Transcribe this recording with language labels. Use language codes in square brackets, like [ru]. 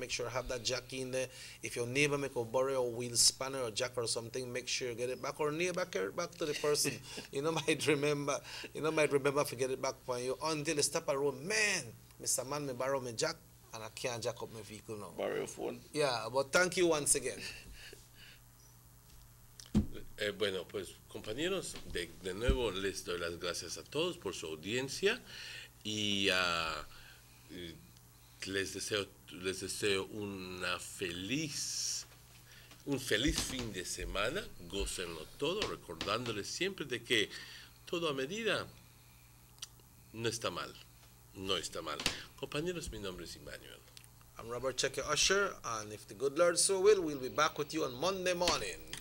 [en] Make sure have that jack in there. If your neighbor make a borrow a wheel spanner or jack or something, make sure you get it back. Or neighbor carry it back to the person. Might remember forget it back for you until they stop a road. Man, Mr. Man, me borrow my jack. And I can't jack up my vehicle now. Borrow your phone. Yeah, but thank you once again. [es] Bueno, pues compañeros, de nuevo les doy las gracias a todos por su audiencia y les deseo un feliz fin de semana. Gócenlo todo, recordándoles siempre de que todo a medida no está mal. No está mal. Compañeros, mi nombre es Emmanuel. [en] I'm Robert Checker Usher, and if the good Lord so will, we'll be back with you on Monday morning.